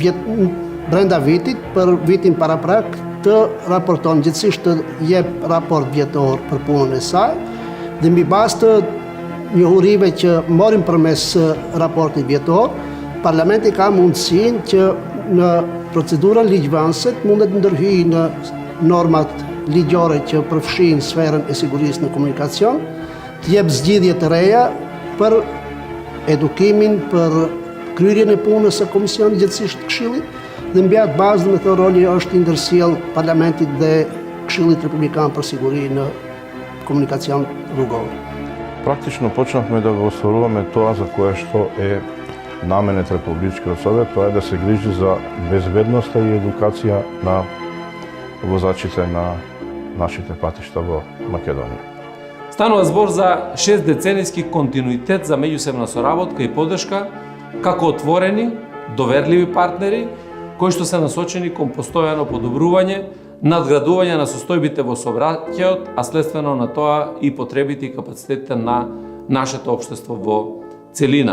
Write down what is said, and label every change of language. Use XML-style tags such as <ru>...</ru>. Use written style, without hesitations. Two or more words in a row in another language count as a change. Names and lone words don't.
<sq>brenda vitit për vitin paraprak të raporton gjithësisht të jep raport vjetor për punën e saj dhe mbi bazë të njohurive që morim përmes raportit vjetor, parlamenti ka mundësinë që në procedurën ligjvënëse mundet ndërhyjë në normat ligjore që përfshin sferën e sigurisë në komunikacion, të jep zgjidhje të reja për edukimin, për kryerjen e punës së komisionit gjithësisht Këshillit, dhe mbi atë bazë me të roli është i ndërsjell parlamentit dhe Këshillit Republikan për siguri në komunikacion rrugor.</sq> <mk>Практично почнавме да го остваруваме тоа за кое што е наменет Републичкиот совет, тоа е да се грижи за безбедноста и едукација на возачите на нашите патишта во Македонија. Станува збор за 6 деценијски континуитет за меѓусебна соработка и поддршка како отворени, доверливи партнери кои што се насочени кон постојано подобрување, надградување на состојбите во сообраќајот, а следствено на тоа и потребите и капацитетите на нашето општество во целина.</mk>